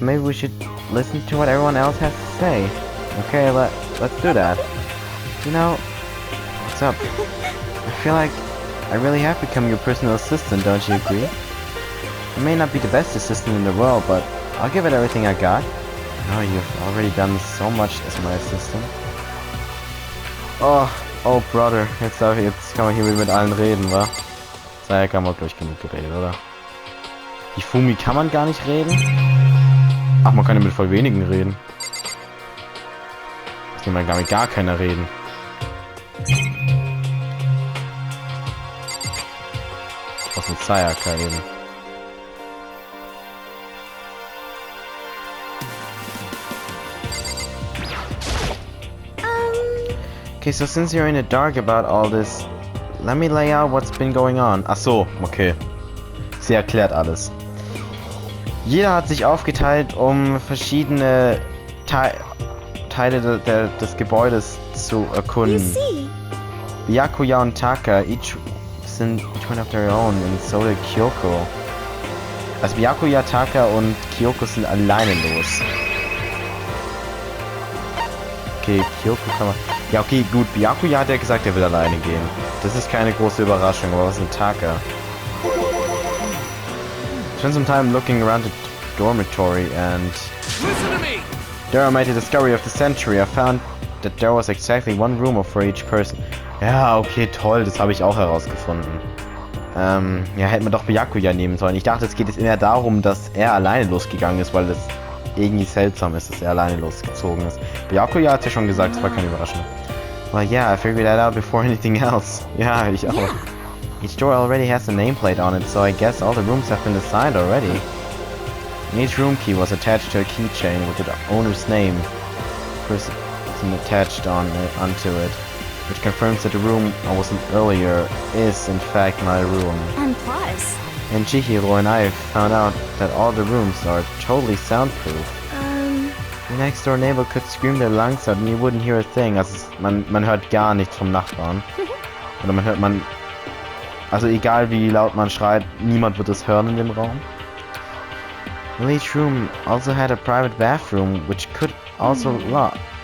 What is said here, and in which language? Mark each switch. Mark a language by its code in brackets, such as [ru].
[en] Maybe we should listen to what everyone else has to say. Okay, let's do that. You know, what's up? I feel like I really have become your personal assistant, don't you agree? I may not be the best assistant in the world, but I'll give it everything I got. Oh, you've already done so much as my assistant. Oh brother, [de] jetzt kann man hier wieder mit allen reden, wa? Sayaka haben wir gleich genug geredet, oder? Die Fumi kann man gar nicht reden? Ach, man kann ja mit voll wenigen reden. Mit dem kann mit gar keiner reden. Was mit Sayaka eben. [en] Okay, so since you're in the dark about all this, let me lay out what's been going on. [de] Ach so, okay. Sie erklärt alles. Jeder hat sich aufgeteilt, um verschiedene Teile des Gebäudes zu erkunden. [en] Byakuya [de] und [en] Taka each went of their own, and so did Kyoko. [de] Also Byakuya, Taka und Kyoko sind alleine los. Okay, Kyoko kann man... Ja, okay, gut. Byakuya hat ja gesagt, er will alleine gehen. Das ist keine große Überraschung, aber was ist mit Taka? [en] Spent some time looking around the dormitory and... Listen to me! There I made the discovery of the century. I found that there was exactly one room for each person. [de] Ja, okay, toll, das habe ich auch herausgefunden. Ja, hätten wir doch Byakuya nehmen sollen. Ich dachte, es geht jetzt eher darum, dass er alleine losgegangen ist, weil das irgendwie seltsam ist, dass er alleine losgezogen ist. Byakuya hat ja schon gesagt, es war keine Überraschung. [en] Well, yeah, I figured that out before anything else. [de] Ja, ich auch. [en] Yeah. Each door already has a nameplate on it, so I guess all the rooms have been assigned already. And each room key was attached to a keychain with the owner's name, person attached onto it, which confirms that the room I was in earlier is in fact my room. And plus... And Chihiro and I found out that all the rooms are totally soundproof. The next door neighbor could scream their lungs out and you wouldn't hear a thing. [de] Also man hört gar nichts vom Nachbarn. Oder also egal wie laut man schreit, niemand wird es hören in dem Raum. [en] Well, each room also had a private bathroom, which could also lock.